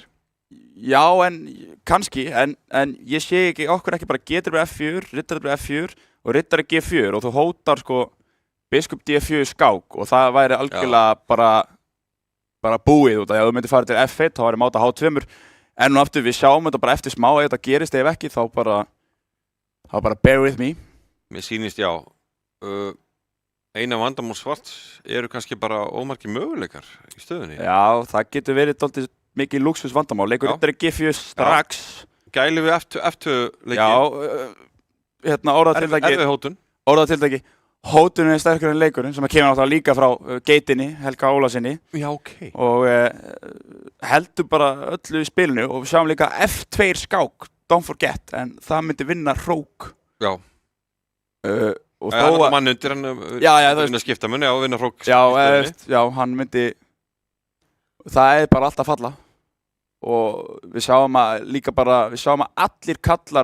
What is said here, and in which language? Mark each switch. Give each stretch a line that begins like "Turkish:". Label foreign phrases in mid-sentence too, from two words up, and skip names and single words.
Icelandic: já, en kannski, en ég sé ekki, okkur ekki bara getur yfir F4, riddari yfir F4 og riddari G4 og þú hótar sko biskup D4 skák og það væri algjörlega bara búið út af því að þú myndir fara til F1 þá væri máta H2 en nú aftur við sjáum þetta bara eftir smá ef þetta gerist ef ekki þá bara
English: bear with me.
Icelandic: Mér sýnist, já, eina vandamál Svarts eru kannski bara ómargir möguleikar í stöðunni. Já, það getur verið dálítið mikið luxus vandamál, leikur Já. riddari G4 strax. Gæli við F2 leiki. Já, orðatiltæki Erfið hótun. hótunin er sterkur en leikurinn sem kemur náttúrulega líka frá geitinni, Helga Ólasinni Já, ok. og heldur bara öllu í spilinu og við sjáum líka F2 skák,
English: don't forget,
Icelandic: en það myndi vinna hrók. Já. Og Það er þó alltaf að, mann undir hann Já, já, þú vinna skiptamunni og vinna hrók. já, hann myndi, það er bara allt að falla og við sjáum að allir kallar